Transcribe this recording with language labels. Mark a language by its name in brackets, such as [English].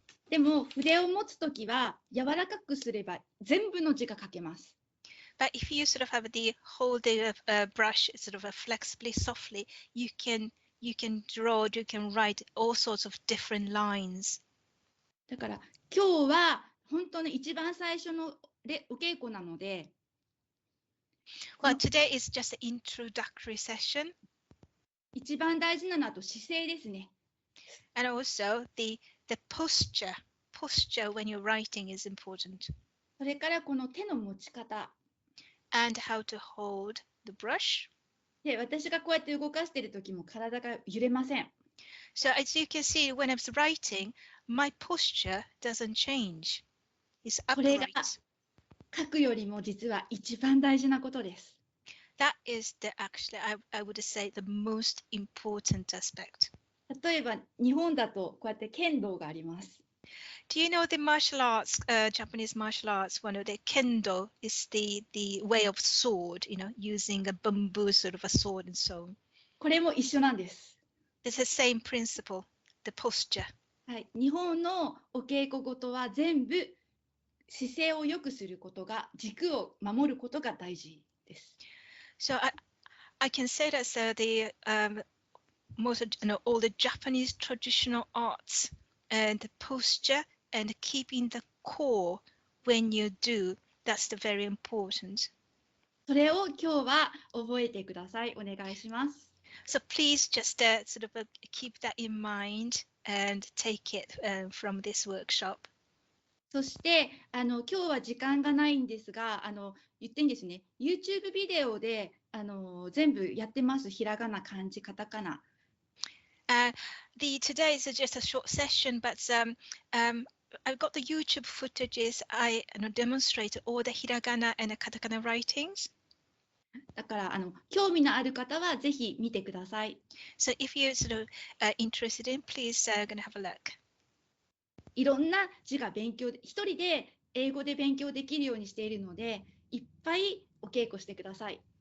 [Japanese] でも筆を持つときは柔らかくすれば全部の字が書けます。 [English] But if you sort of have the hold the brush sort of flexibly, softly, you can draw, you can write all sorts of different lines. [Japanese] だから今日は本当に一番最初のお稽古なので。 [English] Well, today is just an introductory session. [Japanese] 一番大事なのは姿勢ですね。 [English] And also the posture when you're writing is important. [Japanese] それからこの手の持ち方。 [English] And how to hold the brush. [Japanese] で、私がこうやって動かしている時も体が揺れません。 [English] So as you can see, when I was writing, my posture doesn't change. It's upright. [Japanese] これが書くよりも実は一番大事なことです。 [English] That is actually, I would say, the most important aspect. [Japanese] 例えば日本だとこうやって剣道があります。 [English] Do you know the martial arts, Japanese martial arts? One of the kendo is the way of sword, using a bamboo sort of a sword and so on. [Japanese] これも一緒なんです。 [English] It's the same principle, the posture. [Japanese] はい、日本のお稽古事は全部姿勢を良くすることが、軸を守ることが大事です。 [English] So I can say that the most, all the Japanese traditional arts and the posture and keeping the core when you do, that's the very important. [Japanese] それを今日は覚えてください。お願いします。 [English] So please just sort of keep that in mind and take it from this workshop. [Japanese] そして今日は時間がないんですが、言っていいんですね。 YouTube ビデオで全部やってます。ひらがな、漢字、カタカナ。 [English] Today is just a short session, but I've got the YouTube footages. I demonstrated all the hiragana and the katakana writings. [Japanese] だから興味のある方はぜひ見てください。 [English] So if you're sort of interested in, please gonna have a look. [Japanese] いろんな字が一人で英語で勉強できるようにしているので、いっぱいお稽古してください。